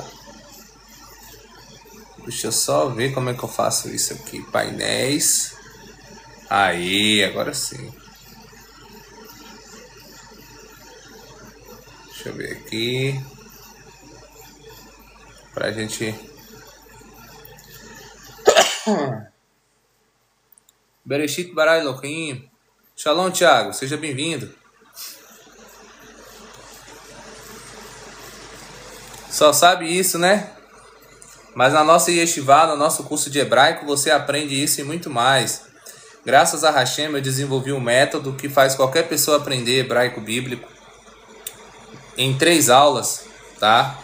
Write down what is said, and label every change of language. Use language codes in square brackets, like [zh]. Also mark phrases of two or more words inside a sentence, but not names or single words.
[pt] Deixa eu só ver como é que eu faço isso aqui. Painéis. Aí, agora sim. Deixa eu ver aqui. Pra gente... [he] בראשית ברא אלוהים. [pt] Shalom, Thiago. Seja bem-vindo. Só sabe isso, né? Mas na nossa yeshiva, no nosso curso de hebraico, você aprende isso e muito mais. Graças a Hashem, eu desenvolvi um método que faz qualquer pessoa aprender hebraico bíblico em 3 aulas, tá?